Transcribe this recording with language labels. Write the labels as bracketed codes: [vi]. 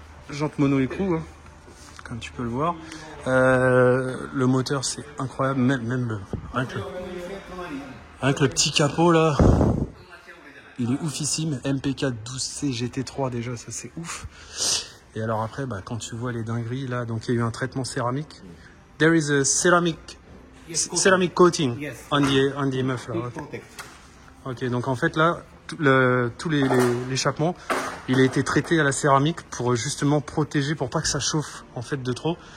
[fr] Jantes mono-écrou, hein, comme tu peux le voir. Le moteur, c'est incroyable. Même rien que le petit capot, là, il est oufissime. MP4 12C GT3, déjà, ça, c'est ouf. Et alors après, bah, quand tu vois les dingueries, là, donc il y a eu un traitement céramique. [en] There is a ceramic coating on the muffler. Okay. [fr] Ok, donc en fait là, tout l'échappement, il a été traité à la céramique pour justement protéger, pour pas que ça chauffe en fait de trop.